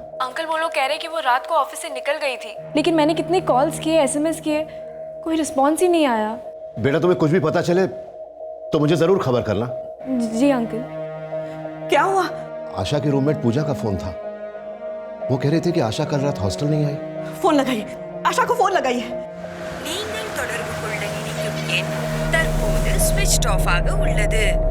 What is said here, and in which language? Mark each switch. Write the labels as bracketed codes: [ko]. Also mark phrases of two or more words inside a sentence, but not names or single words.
[hi] अंकल वो लोग कह रहे कि वो रात को ऑफिस से निकल गई थी, लेकिन मैंने कितने कॉल्स किए, एसएमएस किए, कोई रिस्पॉन्स ही नहीं आया. बेटा, तुम्हें कुछ भी पता चले तो मुझे जरूर खबर करना. जी अंकल. क्या हुआ? आशा की रूममेट पूजा का फोन था. वो कह रही थी कि आशा कल रात हॉस्टल नहीं आई. फोन लगाइए, आशा को फोन लगाइए. [ta] நீங்கள் தொடர்பு கொள்ள நினைக்கும் எண் தற்போது ஸ்விட்ச் ஆஃப் ஆக உள்ளது.